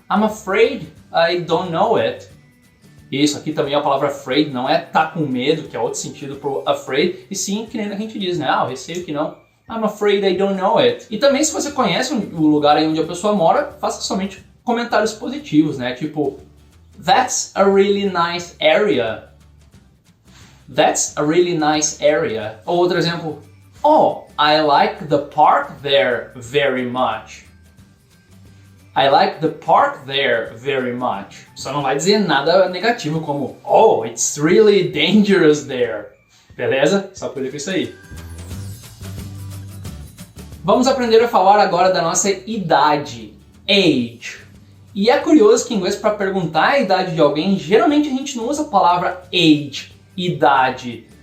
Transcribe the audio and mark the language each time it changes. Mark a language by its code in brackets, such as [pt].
[en] I'm afraid I don't know it. [pt] Isso, aqui também a palavra afraid não é tá com medo, que é outro sentido pro afraid, e sim, que nem a gente diz, né? Eu receio que não. [en] I'm afraid I don't know it. [pt] E também se você conhece o lugar aí onde a pessoa mora, faça somente comentários positivos, né? Tipo, [en] that's a really nice area. That's a really nice area. [pt] Ou outro exemplo, [en] oh, I like the park there very much. I like the park there very much. [pt] Só não vai dizer nada negativo como, oh, [en] it's really dangerous there. [pt] Beleza? Só cuida com isso aí. Vamos aprender a falar agora da nossa idade, age. E é curioso que em inglês, para perguntar a idade de alguém, geralmente a gente não usa a palavra age, idade.